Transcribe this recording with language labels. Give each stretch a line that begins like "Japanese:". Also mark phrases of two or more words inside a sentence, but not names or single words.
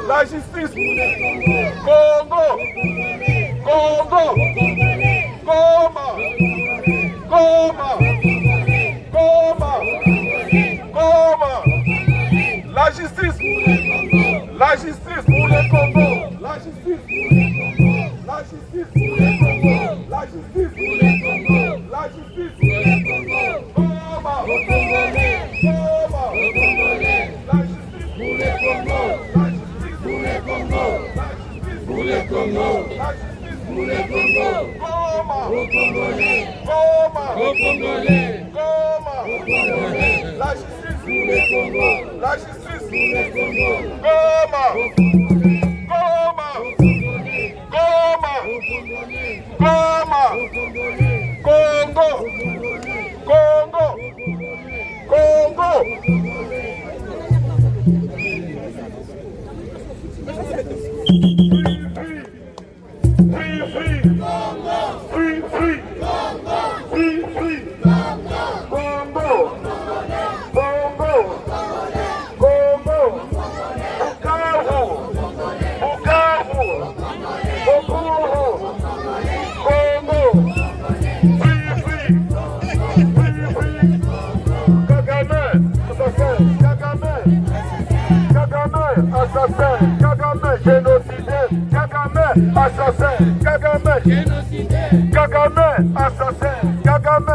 French: La justice pour le Congo. Congo. Congo. Goma. Goma. Goma. La justice pour le Congo. La justice pour le Congo. La justice pour le Congo. La justice pour le Congo. La justice pour le Congo. La justice pour le Congo. Goma. Congolais. Goma. Congolais. La justice pour le Congo. La justice pour le Congo. La justice pour le Congo. La justice pour le Congo. Goma. Congolais. Goma. Congolais. Goma. Congolais. La justice. La justice pour les Congos. Goma. Goma. Goma. Goma. Congo. Congo. Congo.
English: Free, free. Congo. Free, free. Congo. Free, free. Congo. Congo. Congo. Congo. Bukavu. Bukavu. Bokoro. Congo. Free, free. Free, free.
French: Kagame. Assassin. Kagame. Kagame. Assassin. Kagame. Génocidaire. Kagame. Assassin. Kagame. Génocidaire. Kagame. Assassin. Kagame.